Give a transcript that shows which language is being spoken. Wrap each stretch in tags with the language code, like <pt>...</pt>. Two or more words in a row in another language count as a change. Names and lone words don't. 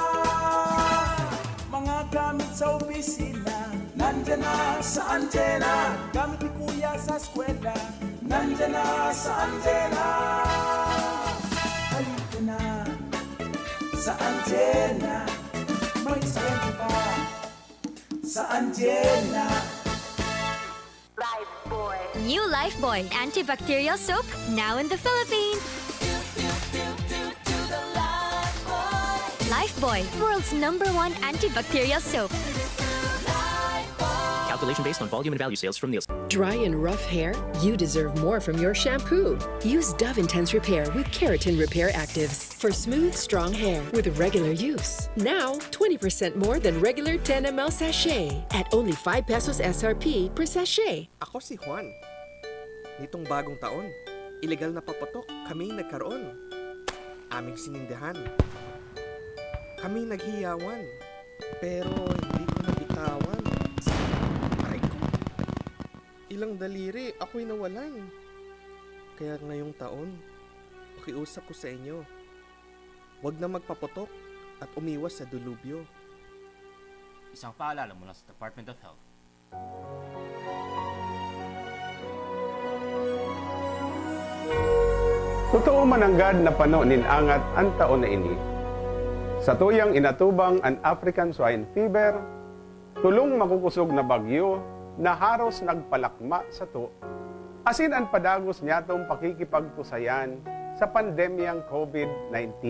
<tl>Mga gamit sa opisina, nandyan na sa Angela. Gamit ni kuya sa eskwela, nandyan na sa Angela. Halika na sa Angela, may diskwento pa sa Angela.</tl> <en>New Lifebuoy antibacterial soap, now in the Philippines. Lifebuoy, world's #1 antibacterial soap. Calculation based on volume and value sales from Nielsen. Dry and rough hair? You deserve more from your shampoo. Use Dove Intense Repair with Keratin Repair Actives for smooth, strong hair with regular use. Now, 20% more than regular 10 ml sachet at only 5 pesos SRP per sachet.</en> <tl>Ako si Juan. Nitong bagong taon, ilegal na papatok kami nagkaroon. Aming sinindihan. Kami naghiyawan, pero hindi ko nabitawan. Aray ko. Ilang daliri ako'y nawalan. Kaya ngayong taon, pakiusap ko sa inyo, huwag na magpapatok at umiwas sa dilubyo. Isang paalala mula sa Department of Health.</tl> <bik>Totoo mananggad na panonin angat ang taon na ini. Sa tuyang inatubang ang</bik> <en>African Swine Fever,</en> <bik>tulong makukusog na bagyo na haros nagpalakma sa to, asin ang padagos niyatong pakikipagtusayan sa pandemyang COVID-19.</bik>